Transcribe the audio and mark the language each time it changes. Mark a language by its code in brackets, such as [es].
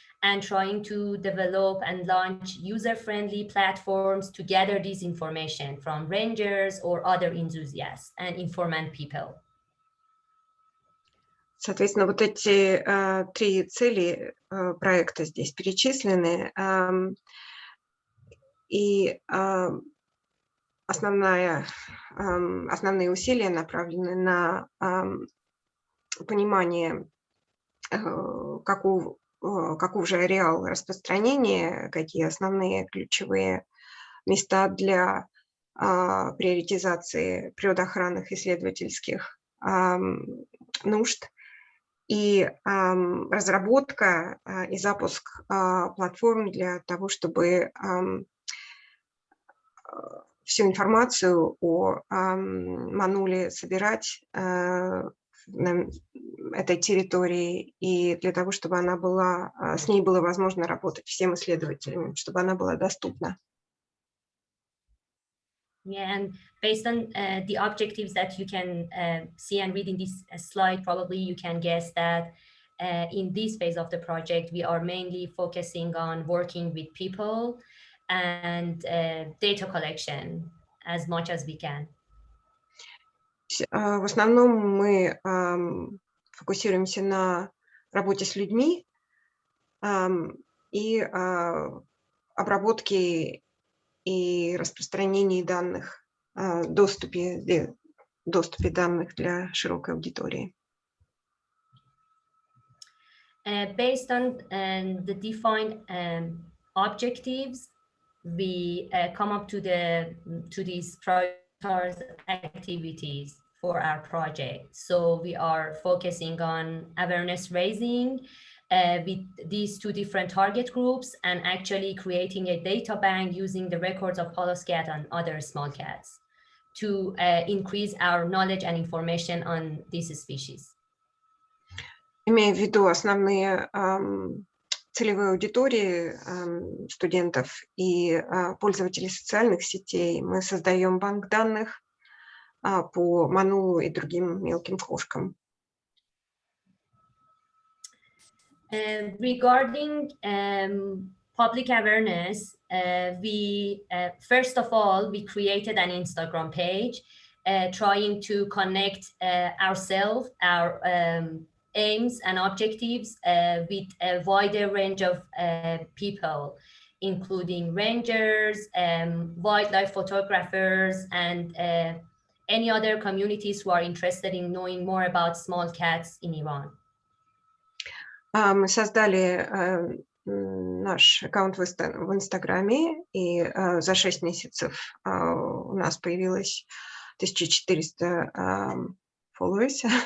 [en] and trying to develop and launch user-friendly platforms to gather this information from rangers or other enthusiasts and informant people. [ru] Соответственно, вот эти три цели проекта здесь перечислены. И основные усилия направлены на понимание, каков же ареал распространения, какие основные ключевые места для приоритизации природоохранных исследовательских нужд и разработка и запуск платформ для того, чтобы всю информацию о мануле собирать на этой территории и для того, чтобы она была, с ней было возможно работать всем исследователям, чтобы она была доступна. [en] Yeah, and based on the objectives that you can see and read in this slide, probably you can guess that in this phase of the project, we are mainly focusing on working with people and data collection as much as we can. [ru] В основном мы фокусируемся на работе с людьми и обработке и распространении данных, доступе данных для широкой аудитории. [en] Based on the defined objectives, we come up to these prioritized activities for our project. So we are focusing on awareness raising with these two different target groups and actually creating a data bank using the records of Pallas cat and other small cats to increase our knowledge and information on these species. [ru] Имея в виду основные целевые аудитории студентов и пользователей социальных сетей, мы создаем банк данных по манулу и другим мелким кошкам. [en] Regarding public awareness, we first of all, we created an Instagram page trying to connect ourselves, our aims and objectives with a wider range of people, including rangers, wildlife photographers, and any other communities who are interested in knowing more about small cats in Iran. [ru] Мы создали наш аккаунт в Инстаграме, и за 6 месяцев у нас появилось 1400 followers.